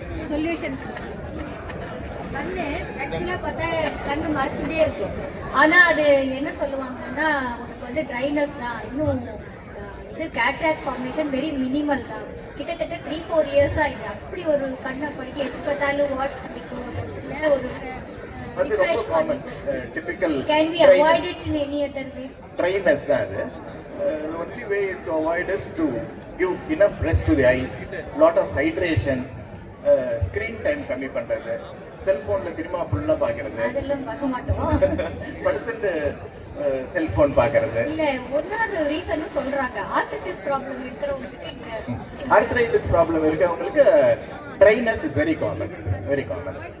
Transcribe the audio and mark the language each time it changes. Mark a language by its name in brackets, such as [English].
[Tamil] Solution கண்ணு ஆக்சுவலாக பார்த்தா கண்ணு மறைச்சிட்டே இருக்கும், ஆனால் அது என்ன சொல்லுவாங்கன்னா உனக்கு வந்து ட்ரைனஸ் தான், இன்னும் இது கேட்ராக்ட் ஃபார்மேஷன் வெரி மினிமல் தான், கிட்டத்தட்ட 3-4 years இது. அப்படி ஒரு கண்ணை படிக்க எப்போ பார்த்தாலும் வாஷ் பண்ணிக்கும், இல்லை ஒரு ரிஃப்ரெஷ் பண்ணிக்கும். Typical [English] Can we avoid it in any other way? [Tamil] Dryness தான் அது. [English] The only way is to avoid is to give enough rest to the eyes, lot of hydration, screen time [Tamil] கம்மி பண்றது, செல்போன்ல cinema ஃபுல்லா பாக்குறது, அதெல்லாம் பார்க்க மாட்டோம், படுத்துட்டு செல்போன் பாக்குறது. இல்ல ஒன்னாவது ரீசன் சொல்றாங்க ஆர்த்ரைட்டிஸ் ப்ராப்ளம் இருக்கிறவங்களுக்கு, [English] Arthritis problem இருக்கிறவங்களுக்கு dryness is very common, very common.